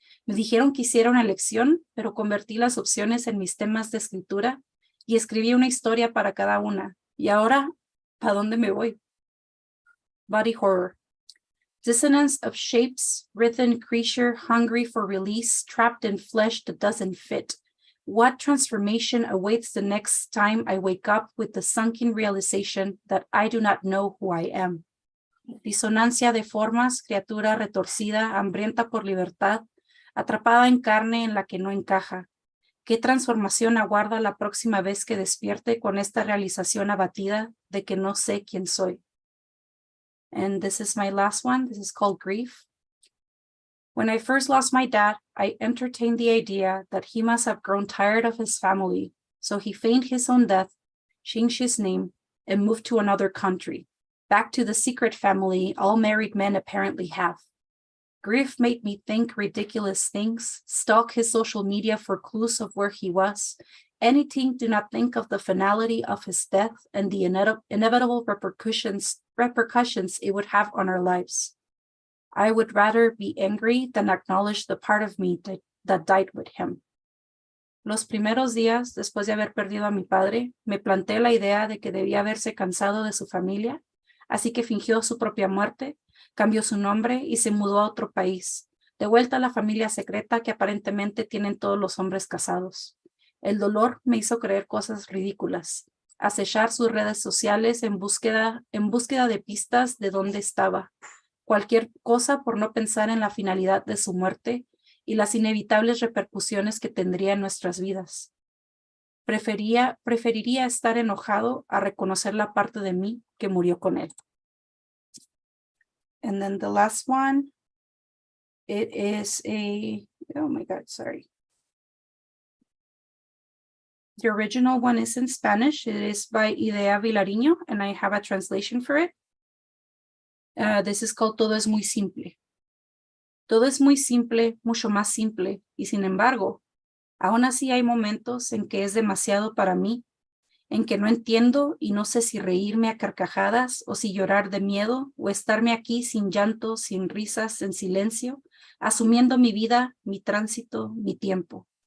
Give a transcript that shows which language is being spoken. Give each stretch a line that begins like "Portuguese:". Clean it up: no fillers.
Spanish: Me dijeron que hiciera una elección, pero convertí las opciones en mis temas de escritura y escribí una historia para cada una. Y ahora, ¿a dónde me voy? Body horror.
English: Dissonance of shapes, written creature hungry for release, trapped in flesh that doesn't fit. What transformation awaits the next time I wake up with the sunken realization that I do not know who I am?
Spanish: Disonancia de formas, criatura retorcida, hambrienta por libertad, atrapada en carne en la que no encaja. ¿Qué transformación aguarda la próxima vez que despierte con esta realización abatida de que no sé quién soy?
English: And this is my last one. This is called Grief. When I first lost my dad, I entertained the idea that he must have grown tired of his family, so he feigned his own death, changed his name, and moved to another country, back to the secret family all married men apparently have. Grief made me think ridiculous things, stalk his social media for clues of where he was, anything to not think of the finality of his death and the inevitable repercussions it would have on our lives. I would rather be angry than acknowledge the part of me that died with him.
Spanish: Los primeros días, después de haber perdido a mi padre, me planteé la idea de que debía haberse cansado de su familia, así que fingió su propia muerte, cambió su nombre y se mudó a otro país, de vuelta a la familia secreta que aparentemente tienen todos los hombres casados. El dolor me hizo creer cosas ridículas, acechar sus redes sociales en búsqueda de pistas de dónde estaba, cualquier cosa por no pensar en la finalidad de su muerte y las inevitables repercusiones que tendría en nuestras vidas. Preferiría estar enojado a reconocer la parte de mí que murió con él.
English: And then the last one, it is oh my God, sorry. The original one is in Spanish. It is by Idea Vilariño, and I have a translation for it. This is called Todo es muy simple.
Spanish: Todo es muy simple, mucho más simple, y sin embargo, aún así hay momentos en que es demasiado para mí, en que no entiendo y no sé si reírme a carcajadas o si llorar de miedo o estarme aquí sin llanto, sin risas, en silencio, asumiendo mi vida, mi tránsito, mi tiempo.